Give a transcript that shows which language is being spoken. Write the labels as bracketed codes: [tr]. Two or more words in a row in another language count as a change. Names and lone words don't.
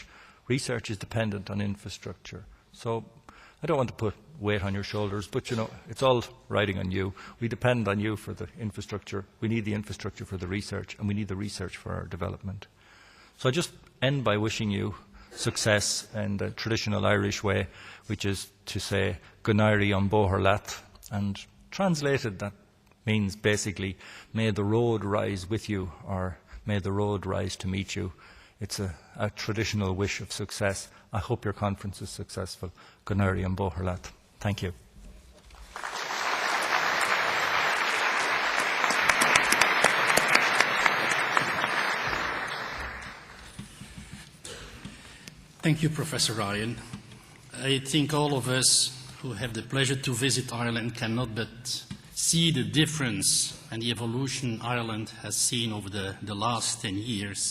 [en] Research is dependent on infrastructure. So I don't want to put weight on your shoulders, but, you know, it's all riding on you. We depend on you for the infrastructure. We need the infrastructure for the research, and we need the research for our development. So I just end by wishing you success in the traditional Irish way, which is to say, [ga] Gunnairi an bóthar leat, [en] and translated that means basically, may the road rise with you, or may the road rise to meet you. It's a traditional wish of success. I hope your conference is successful. [ga] Gunnairi an bóthar leat. [en] Thank you. Thank you, Professor Ryan. I think all of us who have the pleasure to visit Ireland cannot but see the difference and the evolution Ireland has seen over the last 10 years.